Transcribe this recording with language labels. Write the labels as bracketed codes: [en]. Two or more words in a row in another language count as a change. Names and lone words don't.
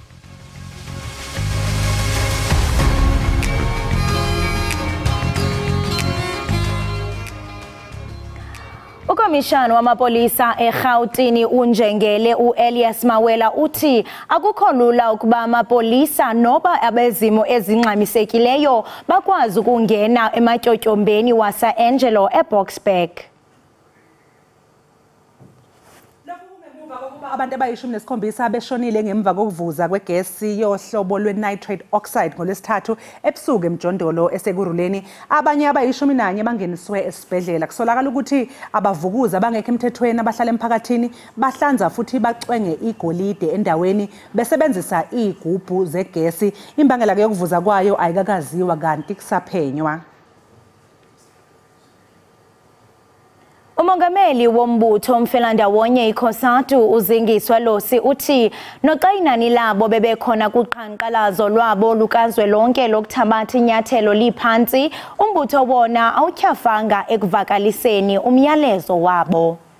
[xh] Ukomishana wamapolisa eGauteng uNjikelele Elias Mawela uthi akukho lula ukuba amapolisa noba abezimo ezingxamisekileyo bakwazi ukungena ematyotyombeni waseAngelo eBoksburg. [zu] Abantu abayishumi-nesikhombisa beshonile ngemva kokuvuza kwegesi yohlobo lwe- [en] nitrate oxide [zu] ngolwesithathu ebusuku emjondolo esekuruleni. Abanye abayishumi-nanye bangeniswe esibhedlela. Kusolakala ukuthi abavukuzi abangekho emthethweni abahlala emphakathini bahlanza futhi bacwenge igolide endaweni besebenzisa izigubhu zegesi. Imbangela yokuvuza kwayo ayikakaziwa kanti kusaphenywa. [xh] Umongameli wombutho womfelandawonye iKhosatu uzingiswa Losi uthi noxa inani labo bebekhona kuqhankqalazo lwabo lukazwelonke lokuthabatha inyathelo liphantsi, umbutho wona awutyhafanga ekuvakaliseni umyalezo wabo.